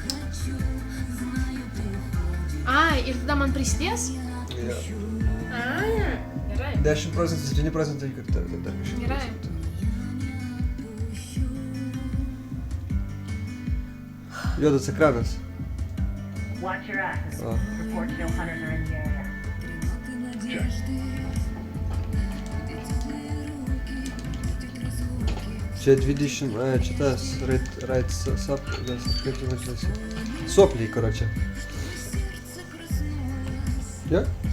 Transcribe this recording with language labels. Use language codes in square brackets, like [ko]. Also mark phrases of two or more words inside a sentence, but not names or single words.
[lt] Ai, ir tada man prisidės? Jo. Ai, gerai. 10%, 7% ir dar kažkaip. Gerai. Juodas ekranas. [en] Watch your asses. Oh. Reports no hunters are in the area. [lt] Čia 20, čia tas, [en] right sap, [lt] kaip tai vadinasi? Sopliai, karočią. Jo?